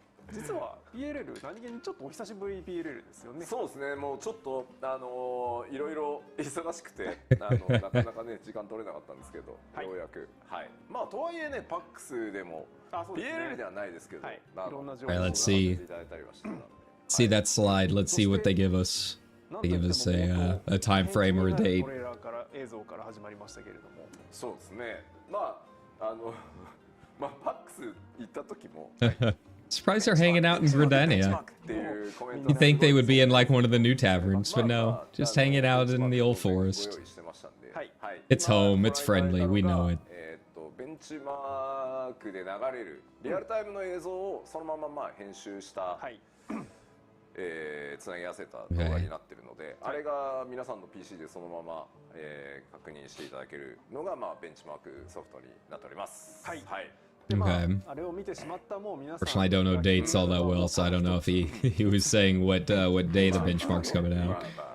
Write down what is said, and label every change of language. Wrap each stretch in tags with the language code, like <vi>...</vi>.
<ja>実は PLL 何気にちょっとお久しぶり PLL ですよね。そうですね。もうちょっといろいろ忙しくてなかなかね時間取れなかったんですけど、はい、ようやくはい。まあとはいえねパックスでも PLL ではないですけど、はい、いろんな情報をいただいたりはしてたので。</ja> <en>See that slide. Let's see what they give us. They give us a time frame or a date.</en> <ja>トレーラーから映像から始まりましたけれども。そうですね。まあまあパックス行った時も。</ja> <en>Surprised they're hanging out in Gridania. You think they would be in like one of the new taverns, but no, just hanging out in the old forest. It's home, it's friendly, we know it.</en> <ja>ベンチマークで流れるリアルタイムの映像をそのまま編集したつなぎ合わせた動画になってるので、あれが皆さんの PC でそのまま確認していただけるのがベンチマークソフトになっております。はい。</ja> <en>Okay. Unfortunately, I don't know dates all that well, so I don't know if he was saying what day the benchmark's coming out.</en>